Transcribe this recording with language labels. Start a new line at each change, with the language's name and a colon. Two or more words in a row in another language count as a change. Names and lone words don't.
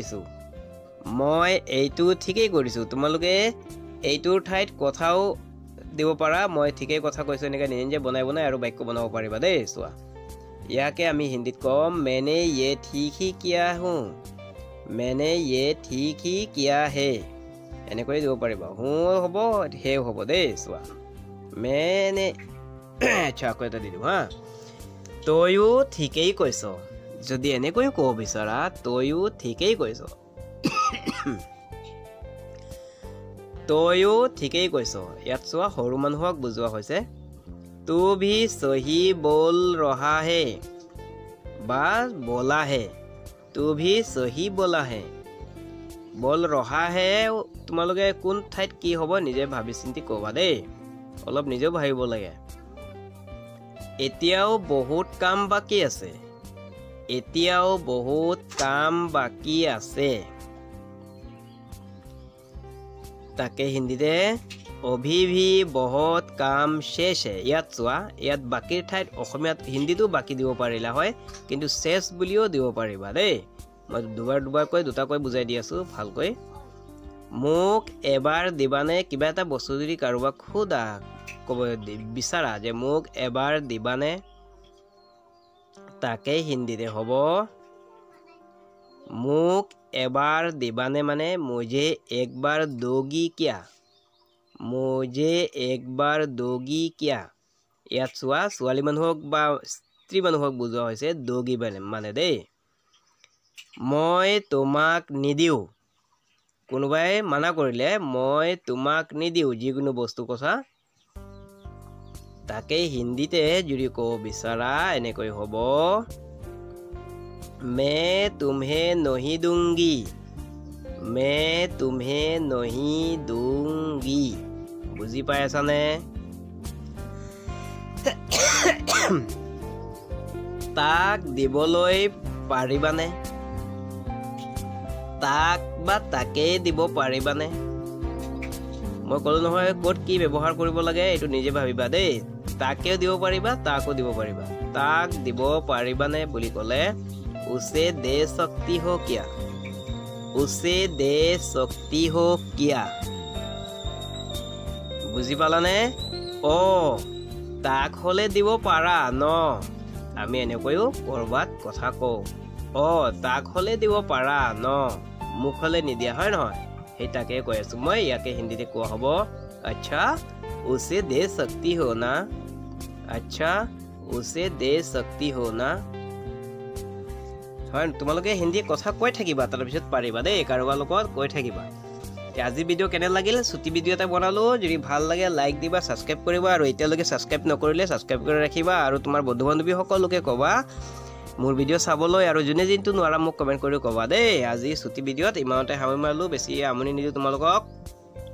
Assamese: কৰিছোঁ তোমালোকে এইটোৰ ঠাইত কথাও দিব পাৰা মই ঠিকেই কথা কৈছোঁ এনেকৈ নিজে নিজে বনাই আৰু বাক্য বনাব পাৰিবা দেই চোৱা ইয়াকে আমি হিন্দীত ক'ম
Hindi: मैंने ये ठीक ही किया हूँ मैंने ये ठीक ही किया है
Assamese: এনেকৈ দিব পাৰিবা হুঁ হ'ব হে হ'ব দেই চোৱা मैंने আচ্ছা আকৌ এটা দি দিওঁ হা তয়ো ঠিকেই কৈছ যদি এনেকৈ ক'ব বিচাৰা তয়ো ঠিকেই কৈছ তয়ো ঠিকেই কৈছ ইয়াত চোৱা সৰু মানুহক বুজোৱা হৈছে
Hindi: तू भी सही बोल रहा है
Assamese: বা
Hindi: बोला है तू भी सही बोला है बोल रहा है
Assamese: তোমালোকে কোন ঠাইত কি হ'ব নিজে ভাবি চিন্তি ক'বা দেই অলপ নিজেও ভাবিব লাগে এতিয়াও বহুত কাম বাকি আছে এতিয়াও বহুত কাম বাকি আছে তাকে হিন্দীতে
Hindi: अभी भी बहुत काम शेष है
Assamese: ইয়াত চোৱা ইয়াত বাকিৰ ঠাইত অসমীয়াত হিন্দীটো বাকি দিব পাৰিলা হয় কিন্তু শেষ বুলিও দিব পাৰিবা দেই মই দুবাৰকৈ দুটাকৈ বুজাই দি আছো ভালকৈ মোক এবাৰ দিবানে কিবা এটা বস্তু যদি কাৰোবাক খুদা ক'ব বিচাৰা যে মোক এবাৰ দিবানে তাকে হিন্দীতে হ'ব মোক এবাৰ দিবানে মানে
Hindi: मुझे एक बार दोगी क्या मुझे एक बार दोगी क्या
Assamese: ইয়াত চোৱা ছোৱালী মানুহক বা স্ত্ৰী মানুহক বুজোৱা হৈছে दोगी মানে দেই মই তোমাক নিদিও কোনোবাই মানা কৰিলে মই তোমাক নিদিও যিকোনো বস্তু কথা তাকে হিন্দীতে যদি ক'ব বিচাৰা এনেকৈ হ'ব
Hindi: मैं तुम्हें नहीं दूंगी मैं तुम्हें नहीं दूंगी
Assamese: বুজি পাই আছানে তাক দিবলৈ পাৰিবানে তাক বা তাকে দিব পাৰিবানে মই ক'লো নহয় ক'ত কি ব্যৱহাৰ কৰিব লাগে এইটো নিজে ভাবিবা দেই তাকেও দিব পাৰিবা তাকো দিব পাৰিবা তাক দিব পাৰিবানে বুলি ক'লে
Hindi: उसे दे सकती हो क्या उसे दे सकती हो क्या
Assamese: বুজি পালানে অ তাক হলে দিব পাৰা ন আমি এনেকৈও কৰবাত কথা কওঁ অ তাক হলে দিব পাৰা ন মুখ হলে নিদিয়া হয় নহয় সেই তাকে কৈ আছো মই ইয়াকে হিন্দীতে কোৱা হ'ব আচ্ছা
Hindi: उसे दे सकती हो ना अच्छा उसे दे सकती हो ना
Assamese: হয় তোমালোকে হিন্দী কথা কৈ থাকিবা তাৰ পিছত পাৰিবা দেই কাৰোবাৰ লগত কৈ থাকিবা আজি ভিডিও কেনে লাগিল ছুটি ভিডিও এটা বনালো যদি ভাল লাগে লাইক দিবা সাবস্ক্ৰাইব কৰিবা আৰু এতিয়ালৈকে সাবস্ক্ৰাইব নকৰিলে সাবস্ক্ৰাইব কৰি ৰাখিবা আৰু তোমাৰ বন্ধু বান্ধৱী সকলোকে কবা মোৰ ভিডিও চাবলৈ আৰু যোনে যিটো নোৱাৰা মোক কমেন্ট কৰি কবা দেই আজি ছুটি ভিডিওত ইমানতে হামি মাৰলো বেছি আমনি নিদিও তোমালোকক